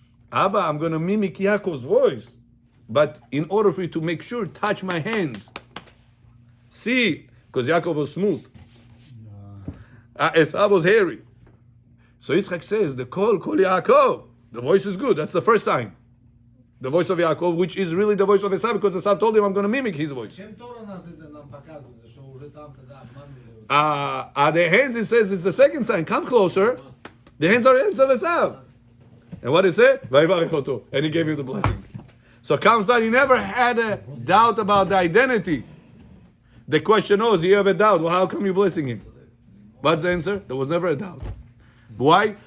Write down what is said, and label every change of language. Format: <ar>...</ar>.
<en>Abba, I'm going to mimic Yaakov's voice. But in order for you to make sure, touch my hands. See, because Yaakov was smooth. Esav was hairy. So Yitzchak says, the call Yaakov. The voice is good. That's the first sign. The voice of Yaakov, which is really the voice of Esav, because Esav told him, I'm going to mimic his voice.</en> <ru>Чем Тора нас это нам показывает, что уже там тогда обманывали?</ru> <en>The hands, it says, is the second sign. Come closer. The hands are the hands of Esav. And what did he say? And he gave him the blessing. So comes out, he never had a doubt about the identity. The question was, you have a doubt. Well, how come you're blessing him? What's the answer? There was never a doubt. Why?</en>